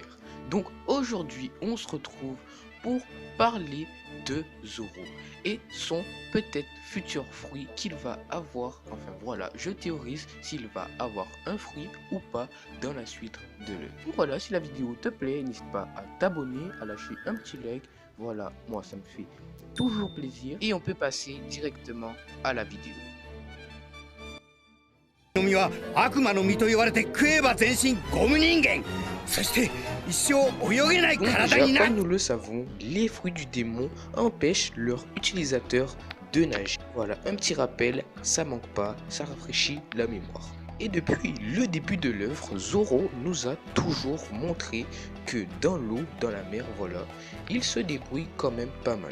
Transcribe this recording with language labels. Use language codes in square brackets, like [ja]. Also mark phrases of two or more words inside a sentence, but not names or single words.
[fr] Donc aujourd'hui on se retrouve pour parler de Zoro et son peut-être futur fruit qu'il va avoir. Enfin voilà, je théorise s'il va avoir un fruit ou pas dans la suite de l'œuvre. Voilà, si la vidéo te plaît, n'hésite pas à t'abonner, à lâcher un petit like. Voilà, moi ça me fait toujours plaisir et on peut passer directement à la vidéo. [ja] の実は悪魔の実と言われて食えば全身ゴム人間、そして一生泳げない [fr] Donc [ja] 体 [fr] déjà, [ja] になる。 [fr] comme nous le savons, les fruits du démon empêchent leurs utilisateurs de nager. Voilà, un petit rappel, ça manque pas, ça rafraîchit la mémoire. Et depuis le début de l'œuvre, Zoro nous a toujours montré que dans l'eau, dans la mer, voilà, il se débrouille quand même pas mal.